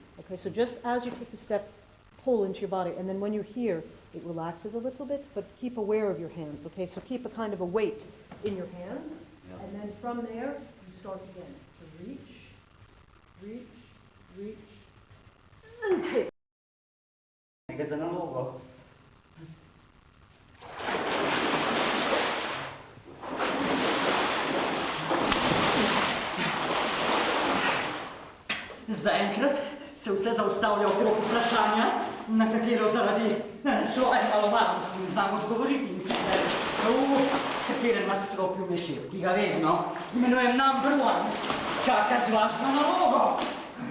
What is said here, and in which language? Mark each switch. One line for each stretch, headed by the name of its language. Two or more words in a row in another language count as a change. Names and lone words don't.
English: Okay, so just as you take the step, pull into your body, and then when you're here, it relaxes a little bit, but keep aware of your hands, okay? So keep a kind of a weight in your hands, and then from there, you start again. So reach, and take. Che non luogo.
Slovenian: Zaenkrat se vse zaustavlja okrog vprašanja, na katero zaradi svojega malomarnosti ne znam odgovoriti, in sicer v katerem nadstropju Mešir, ki ga vedno imenujem
English: number one,
Slovenian: čaka z vašo nalogo.